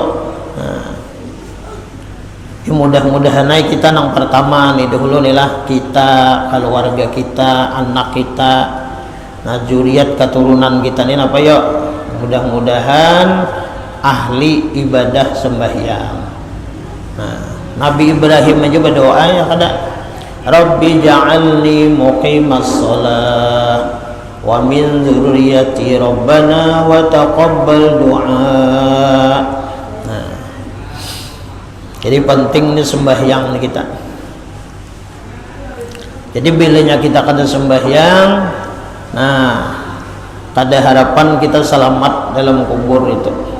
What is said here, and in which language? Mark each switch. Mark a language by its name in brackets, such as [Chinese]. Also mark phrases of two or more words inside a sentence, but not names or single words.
[Banjar] Nah, mudah-mudahan kita nang pertama nih dahulu nih lah, kita, keluarga kita, anak kita, nah juriat keturunan kita nih apa yuk, mudah-mudahan ahli ibadah sembahyang. Nah, Nabi Ibrahim aja berdoa ya kada, [Arabic] رب اجعلني مقيم الصلاة ومن ذريتي ربنا وتقبل دعاء. [Banjar] Nah, jadi penting nih sembahyang nih kita. Jadi bilanya kita kada sembahyang, nah kada harapan kita selamat dalam kubur itu.